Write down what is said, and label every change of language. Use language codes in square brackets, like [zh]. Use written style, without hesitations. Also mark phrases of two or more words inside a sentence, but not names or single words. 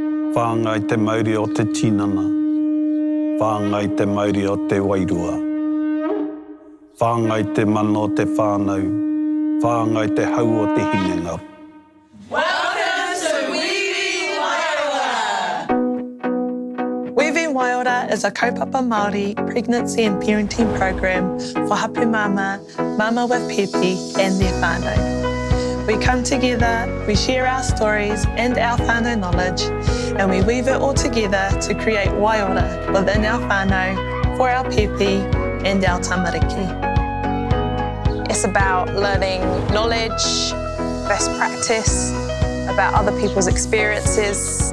[mi] Whāngai te Māori o te tinana. Whāngai te Māori o te wairua. Whāngai te mana o te whānau. Whāngai te hau o te hinenga. [en] Welcome to Waiora is a [mi] kaupapa Māori [en] pregnancy and parenting program for [mi] hapū māmā, [en] māmā with pēpi and their whānau. We come together, we share our stories and our whānau knowledge, and we weave it all together to create Waiora within our whānau, for our pēpi and our tamariki. It's about learning knowledge, best practice, about other people's experiences.